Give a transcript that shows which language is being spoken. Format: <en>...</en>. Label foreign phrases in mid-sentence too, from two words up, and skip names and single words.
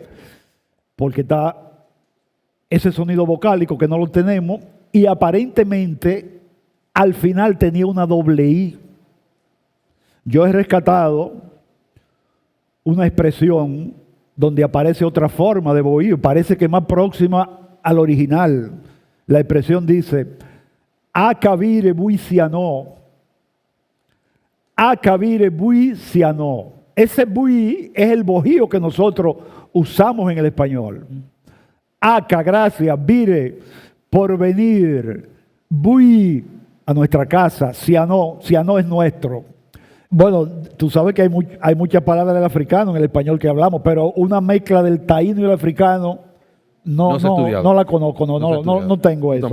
<es>Porque está ese sonido vocálico que no lo tenemos y aparentemente al final tenía una doble I. Yo he rescatado una expresión donde aparece otra forma de bohío, parece que más próxima al original. La expresión dice,</es> <tnq>acabire buiciano. Acabire buiciano.</tnq> <es>Ese bui es el bohío que nosotros usamos en el español. Aca, gracias, vire, por venir, bui, a nuestra casa, ciano es nuestro. Bueno, tú sabes que hay muchas palabras del africano en el español que hablamos, pero una mezcla del taíno y el africano no la conozco, no tengo eso.</es>